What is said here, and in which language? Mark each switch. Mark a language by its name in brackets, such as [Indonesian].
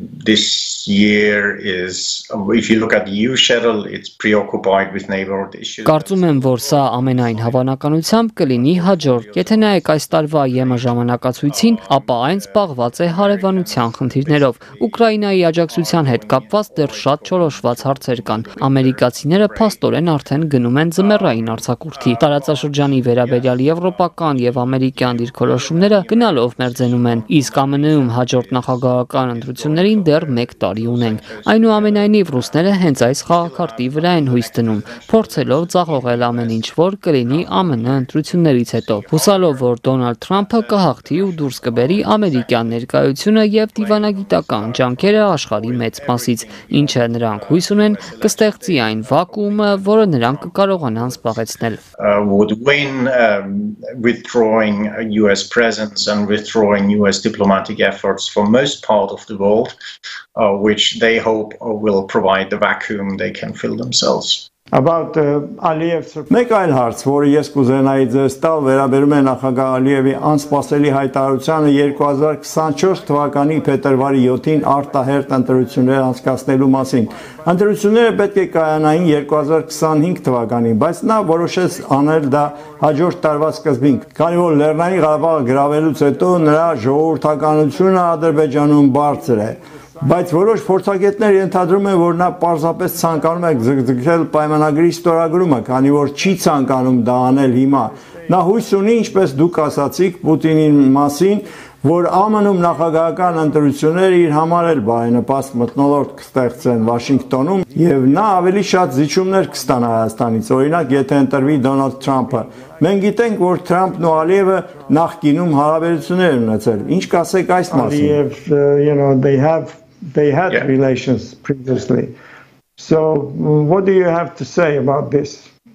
[English] This year is, if you look at the EU schedule, it's preoccupied with neighborhood issues. [Armenian] Կարծում եմ, որ սա ամենայն հավանականությամբ կլինի հաջորդ։ Եթե նայեք այս տարվա ԵՄ ժամանակացույցին, ապա այն զբաղված է հարևանության խնդիրներով։ Ուկրաինայի աջակցության հետ կապված դեռ շատ չորոշված հարցեր կան։ Ամերիկացիները փաստորեն արդեն գնում են ձմեռային արձակուրդի։ Տարածաշրջանի վերաբերյալ եվրոպական եւ ամերիկյան դիրքորոշումները գնալով մերձենում են, իսկ ԱՄՆ-ում հաջորդ նախագահական ընտրություններին դեռ 1 տարի ունենք։ Այնուամենայնիվ ռուսները հենց այս խաղաքարտի վրա են հույս դնում, փորձելով ձախողել ամեն ինչ, որ կլինի ԱՄՆ ընտրություններից հետո, հուսալով, որ Դոնալդ Թրամփը կհաղթի ու դուրս կբերի ամերիկյան ներկայությունը եւ դիվանագիտական ջանքերը աշխարհի մեծ մասից, ինչը նրանք հույս ունեն կստեղծի այն վակուումը, որը նրանք կկարողանան զբաղեցնել։ [English] Would win withdrawing US presence and withdrawing US diplomatic efforts for most part of the world, which they hope will provide the vacuum they can fill themselves. About Aliyev's [Armenian] մեկ այլ հարց, որը ես կուզենայի ձեզ տալ, վերաբերում է նախագահ Ալիևի անսպասելի հայտարարությանը 2024 թվականի փետրվարի 7-ին արտահերթ ընտրություններ անցկացնելու մասին։ Ընտրությունները պետք է կայանային 2025 թվականին, բայց նա որոշեց անել դա հաջորդ տարվա սկզբին, քանի որ Լեռնային Ղարաբաղը գրավելուց հետո նրա ժողովրդականությունը Ադրբեջանում բարձր է։ Բայց որոշ փորձագետներ ենթադրում են, որ նա պարզապես ցանկանում է ձգձգել պայմանագրի ստորագրումը, քանի որ չի ցանկանում դա անել հիմա։ Նա հույս ունի, ինչպես դուք ասացիք Պուտինի մասին, որ ԱՄՆ-ում նախագահական ընտրությունները իր համար էլ բարենպաստ մթնոլորտ կստեղծեն Վաշինգտոնում եւ նա ավելի շատ զիջումներ կստանա Հայաստանից, օրինակ եթե ընտրվի Դոնալդ Թրամփը։ Մենք գիտենք, որ Թրամփն ու Ալիևը նախկինում հարաբերություններ ունեցել։ Ինչ կասեք այս մասին? [English] They had relations previously. So what do you have to say about this?